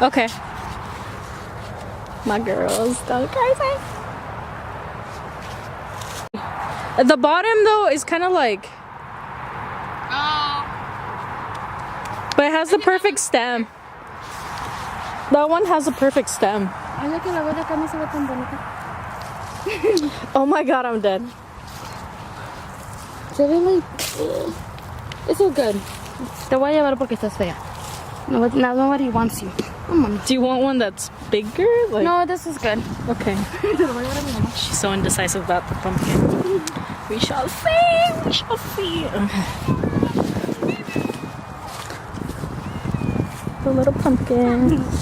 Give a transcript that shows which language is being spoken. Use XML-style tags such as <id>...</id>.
<en>Okay. My girl's going crazy. The bottom though is kind of like, Oh. but it has the perfect stem. That one has a perfect stem.</en> <es>Ay, que la voz de acá no se ve tan bonita.</es> <en>Oh my god, I'm dead.</en> <es>Se ve</es> <en>like... It's so good.</en> <es>Te voy a llevar porque estás fea.</es> <en>No, now nobody wants you. Come on. Do you want one that's bigger? Like, No, this is good. okay. She's so indecisive about the pumpkin. We shall see. We shall see. Okay. The little pumpkin.</en>